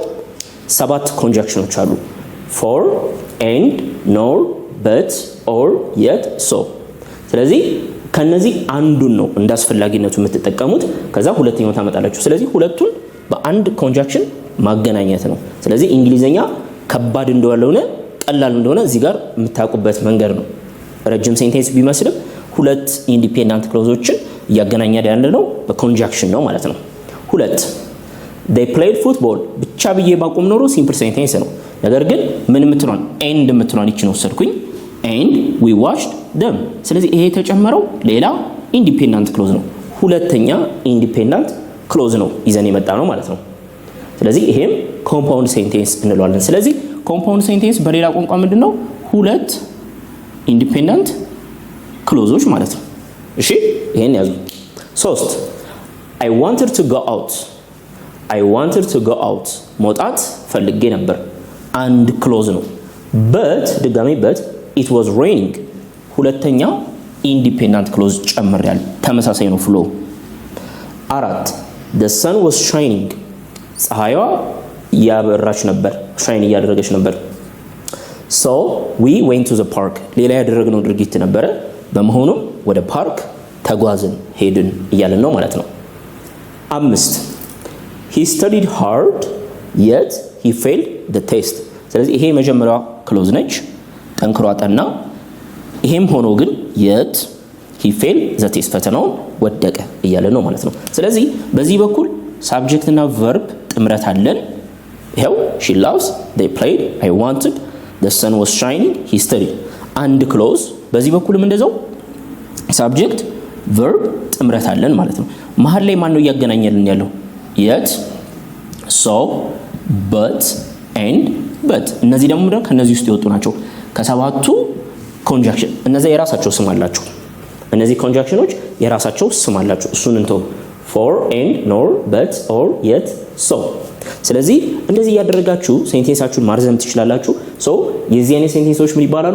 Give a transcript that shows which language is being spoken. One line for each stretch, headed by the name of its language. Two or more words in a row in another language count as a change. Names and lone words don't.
Amharic: 7 ኮንጃክሽኖች አሉ።
English: for and nor but or yet so።
Amharic: ስለዚህ ከነዚህ አንዱን ነው እንዳስፈላጊነቱ የምትጠቀሙት። ከዛ ሁለተኛው ታመጣላችሁ። ስለዚህ ሁለቱን በአንድ ኮንጃክሽን ማገናኘት ነው። ስለዚህ እንግሊዘኛ ከባድ እንደሆነ ቀላል እንደሆነ እዚህ ጋር የምታውቁበት መንገድ ነው። ረጅም ሴንቴንስ ቢመስልም ሁለት
English: independent clauses
Amharic: እያገናኘን ያለነው በኮንጃክሽን ነው ማለት ነው። ሁለት
English: they played football
Amharic: ብቻ ብዬ ባቆም ኖሮ
English: simple sentence
Amharic: ነው። ነገር ግን ምን የምትሏን ኤንድ የምትሏን ይችን ወሰድኩኝ።
English: and we watched them።
Amharic: ስለዚህ ይሄ የተጨመረው ሌላ
English: independent clause
Amharic: ነው። ሁለተኛ
English: independent clause
Amharic: ነው ይዘን የመጣ ነው ማለት ነው። ስለዚህ ይሄም
English: compound sentence
Amharic: እንለዋለን። ስለዚህ
English: compound sentence
Amharic: በሌላ ቋንቋ ምንድነው? ሁለት
English: independent clauses
Amharic: ማለት ነው። እሺ ይሄን ያዙ። 3
English: I wanted to go out
Amharic: መውጣት ፈልጌ ነበር። አንድ ክሎዝ ነው። but ድጋሜ
English: but it was raining
Amharic: ሁለተኛ
English: independent clause
Amharic: ጨምሬያለሁ። ተመሳሳይ ነው ፍሎ። 4
English: the sun was shining
Amharic: ፀሐይዋ ያበራች ነበር፣ ሻይን እያደረገች ነበር።
English: so we went to the park
Amharic: ሌላ ያደረግነው ድርጊት ነበረ። በመሆኑም ወደ ፓርክ ተጓዝን ሄድን እያለን ነው ማለት ነው። 5
English: he studied hard yet he failed the test።
Amharic: ስለዚህ ይሄ መጀመሪያዋ ክሎዝ ነች፣ ጠንክሮ አጠና። ይሄም ሆኖ ግን
English: yet he failed the test
Amharic: ፈተናውን ወደቀ እያለን ነው ማለት ነው። ስለዚህ በዚህ በኩል ሳብጀክት እና ቨርብ ጥምረት አለን። ይሄው
English: she loves they played I wanted the sun was shining he studied
Amharic: አንድ ክሎዝ። በዚህ በኩልም እንደዛው
English: subject verb
Amharic: ጥምረት አለን ማለት ነው። መሀል ላይ ማን ነው እያገናኘልን ያለው?
English: yet, so, but and but።
Amharic: እነዚህ ደግሞ ምንድነው? ከነዚህ ውስጥ የወጡ ናቸው ከሰባቱ ኮንጃክሽን። እነዚህ የራሳቸው ስም አላቸው። እነዚህ ኮንጃክሽኖች የራሳቸው ስም አላቸው። እሱን እንተው።
English: for and nor but or yet so።
Amharic: ስለዚህ እንደዚህ እያደረጋችሁ ሴንቴንሳችሁን ማርዘም ትችላላችሁ። ሶ የዚህ አይነት ሴንቴንሶች ምን ይባላሉ?